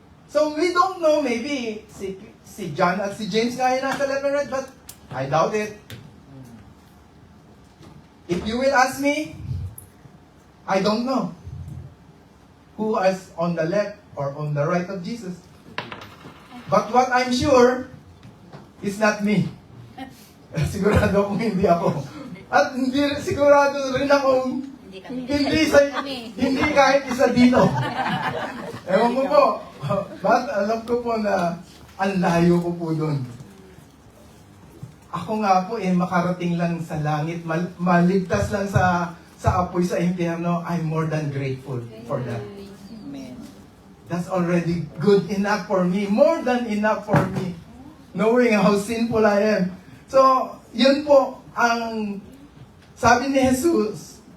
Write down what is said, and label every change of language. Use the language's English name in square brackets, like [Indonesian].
[English] So we don't know, maybe [Filipino] si John at si James nga yung nasa [English] left and right, but I doubt it. If you will ask me, I don't know who is on the left or on the right of Jesus. But what I'm sure is not me. [Filipino] Sigurado akong hindi ako. At sigurado rin akong hindi kahit isa dito. Ewan ko po. But alam ko po na ang layo ko po doon. Ako nga po makarating lang sa langit, maligtas lang sa apoy sa impyerno. [English] I'm more than grateful for that. That's already good enough for me, more than enough for me, knowing how sinful I am. [Filipino] So, yun po ang sabi ni Jesus.